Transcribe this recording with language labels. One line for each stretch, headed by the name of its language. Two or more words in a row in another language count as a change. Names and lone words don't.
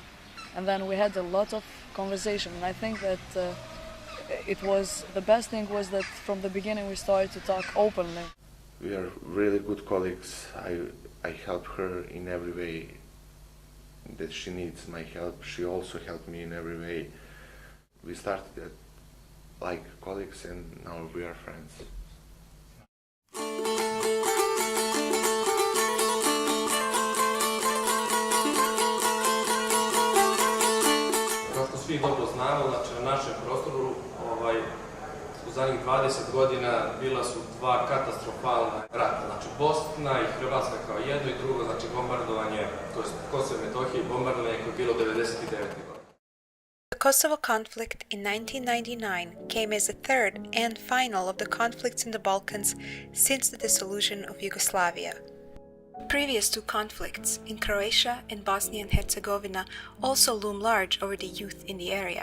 English: And then we had a lot of conversation. And I think that the best thing was that from the beginning we started to talk openly. We are really good colleagues. I help her in every way that she needs my help. She also helped me in every way. We started like colleagues and now we are friends.
Serbian: Kao što svi dobro znamo, znači na našem prostoru u zadnjih 20 godina bila su dva katastrofalna rata. Znači Bosna i Hrvatska kao jedno i drugo, znači bombardovanje, to je Kosovo i Metohije, bombardovanje koje je bilo 99. godine.
English: The Kosovo conflict in 1999 came as the third and final of the conflicts in the Balkans since the dissolution of Yugoslavia. Previous two conflicts in Croatia and Bosnia and Herzegovina also loom large over the youth in the area.